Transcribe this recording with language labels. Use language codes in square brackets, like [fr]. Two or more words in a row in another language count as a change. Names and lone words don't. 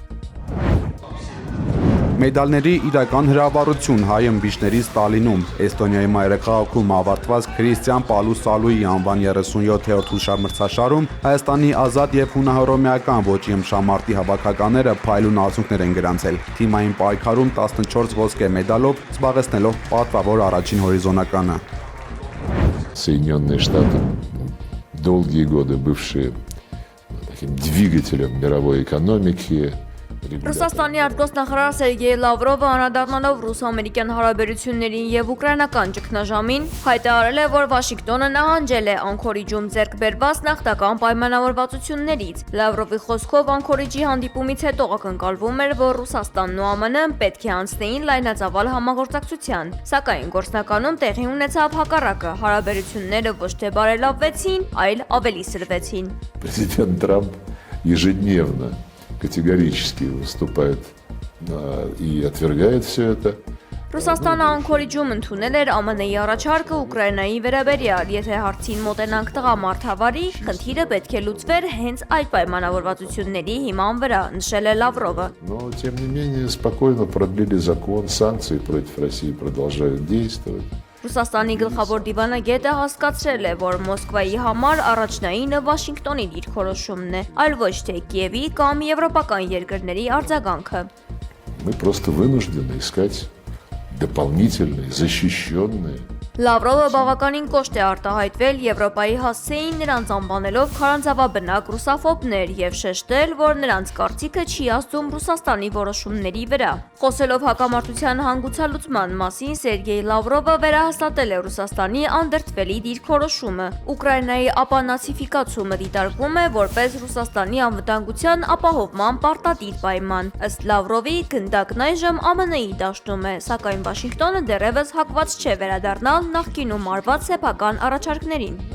[hy] Մեդալների իրական հրավառություն հայ ըմբիշների Ստալինում Էստոնիայի մայրաքաղաքում ավարտված Քրիստիան Պալուսալուի անվան 37-րդ հուշամրցաշարում Հայաստանի ազատ եւ հունահռոմեական ոճի ըմբշամարտի հավաքականները փայլուն արդյունքներ են գրանցել։ Թիմային պայքարում 14 ոսկե մեդալով զբաղեցնելով պատվավոր առաջին հորիզոնականը։ [ru] Соединенные Штаты, долгие годы бывшие таким двигателем мировой экономики. [hy] Ռուսաստանի արտգործնախարար Սերգեյ Լավրովը անդրադառնալով ռուս-ամերիկյան հարաբերություններին եւ ուկրաինական ճգնաժամին հայտարարել է, որ Վաշինգտոնը նահանջել է Անկորիջում ձեռք բերված նախնական պայմանավորվածություններից։ Լավրովի խոսքով Անկորիջի հանդիպումից հետո ակնկալվում էր, որ Ռուսաստանն ու ԱՄՆ-ն պետք է անցնեին լայնածավալ համագործակցության, սակայն գործնականում տեղի ունեցավ հակառակը, հարաբերությունները ոչ թե բարելավվեցին, այլ ավելի սրվեցին։ [ru] Президент Трамп ежедневно категорически выступает и отвергает все это. [hy] Ռուսաստանը Անկորիջում ընդունել էր ԱՄՆ-ի առաջարկը Ուկրաինայի վերաբերյալ, եթե հարցին մոտենանք տղամարդավարի, խնդիրը պետք է լուծվեր հենց այդ պայմանավորվածությունների հիման վրա, նշել է Լավրովը։ [ru] Но тем не менее спокойно продлили закон, санкции против России продолжают действовать. [hy] Ռուսաստանի գլխավոր դիվանագետը հասկացրել է, որ Մոսկվայի համար առաջնայինը Վաշինգտոնի դիրքորոշումն է, այլ ոչ թե Կիևի կամ եվրոպական երկրների արձագանքը։ [ru] Мы просто вынуждены искать дополнительные, защищенные. [hy] Լավրովը բավականին կոշտ է արտահայտվել Եվրոպայի հասցեին նրանց անվանելով քարանձավաբնակ ռուսաֆոբներ եւ շեշտել, որ նրանց կարծիքը չի ազդում Ռուսաստանի որոշումների վրա։ Խոսելով հակամարտության հանգուցալուծման մասին Սերգեյ Լավրովը վերահաստատել է Ռուսաստանի անդրդվելի դիրքորոշումը։ Ուկրաինայի ապանացիֆիկացումը դիտարկվում է որպես Ռուսաստանի անվտանգության ապահովման պարտադիր պայման։ Ըստ Լավրովի գնդակն այժմ ԱՄՆ-ի դաշտում է, սակայն Վաշինգտոնը դեռևս հակված չէ վերադառնալ նախկինում արված սեփական առաջարկներին։